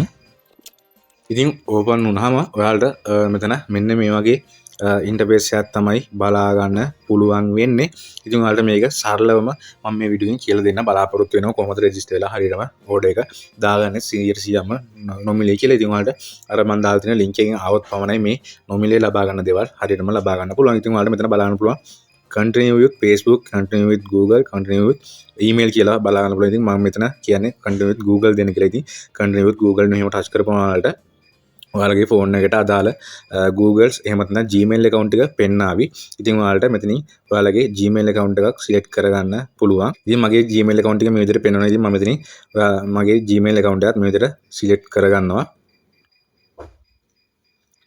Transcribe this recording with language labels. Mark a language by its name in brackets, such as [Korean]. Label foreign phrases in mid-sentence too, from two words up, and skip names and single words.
[Sinhala] ඉතින් open වුණාම ඔයාලට මෙතන මෙන්න මේ වගේ ඉන්ටර්ෆේස් එකක් තමයි බලා ගන්න පුළුවන් වෙන්නේ. ඉතින් ඔයාලට මේක සරලවම මම මේ වීඩියෝ එකෙන් කියලා දෙන්න බලාපොරොත්තු වෙනවා කොහොමද රෙජිස්ටර් වෙලා හරියටම ඕඩර් එක දාගන්නේ 100%ම නොමිලේ කියලා. ඉතින් ඔයාලට අර මම දාලා තියෙන link එකෙන් ආවොත් පමණයි මේ නොමිලේ ලබා ගන්න දේවල් හරියටම ලබා ගන්න පුළුවන්. ඉතින් ඔයාලට මෙතන බලන්න පුළුවන් [English] continue with Facebook, continue with Google, continue with email [Sinhala] කියලා බලා ගන්න පුළුවන්. ඉතින් මම මෙතන කියන්නේ [English] continue with Google [Sinhala] දෙන්න කියලා. ඉතින් [English] continue with Google [Sinhala] මෙහෙම ටච් කරපුවම ඔයාලගේ ෆෝන් එකට අදාළ Googles එහෙම නැත්නම් Gmail account එක පෙන්නාවි. ඉතින් ඔයාලට මෙතනින් ඔයාලගේ Gmail account එකක් select කරගන්න පුළුවන්. ඉතින් මගේ Gmail account එක මේ විදිහට පෙන්වනවා. ඉතින් මම මෙතනින් මගේ Gmail account එකත් මේ විදිහට select කරගන්නවා.